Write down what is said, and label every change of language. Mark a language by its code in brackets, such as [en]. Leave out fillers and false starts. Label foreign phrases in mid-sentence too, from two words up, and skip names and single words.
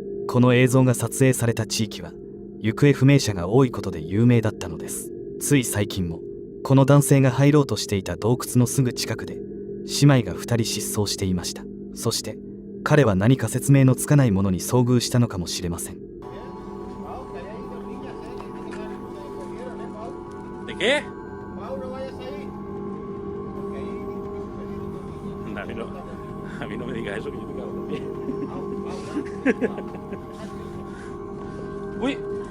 [ja] この映像が撮影された地域は行方不明者が多いことで有名だったのです。つい最近もこの男性が入ろうとしていた洞窟のすぐ近くで姉妹が2人失踪していました。そして彼は何か説明のつかないものに遭遇したのかもしれません。 [es] ¿De qué? A mí no me digas eso, que yo me cago también. ¡Uy!